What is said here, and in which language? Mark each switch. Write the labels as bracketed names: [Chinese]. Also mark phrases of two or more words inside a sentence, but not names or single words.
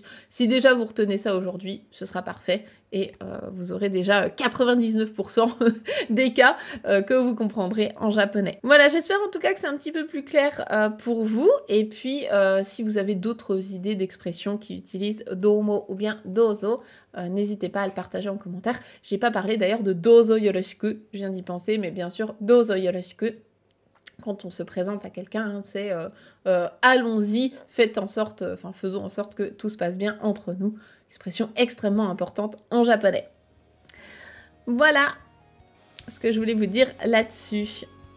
[French] Si déjà vous retenez ça aujourd'hui, ce sera parfait et vous aurez déjà 99% des cas que vous comprendrez en japonais. Voilà, j'espère en tout cas que c'est un petit peu plus clair pour vous. Et puis, si vous avez d'autres idées d'expressions qui utilisent domo ou bien dozo, n'hésitez pas à le partager en commentaire. J'ai pas parlé d'ailleurs de [Japanese] どうぞよろしく, [French] je viens d'y penser, mais bien sûr, [Japanese] どうぞよろしく. [French] Quand on se présente à quelqu'un, hein, c'est allons-y, faisons en sorte que tout se passe bien entre nous. Expression extrêmement importante en japonais. Voilà ce que je voulais vous dire là-dessus.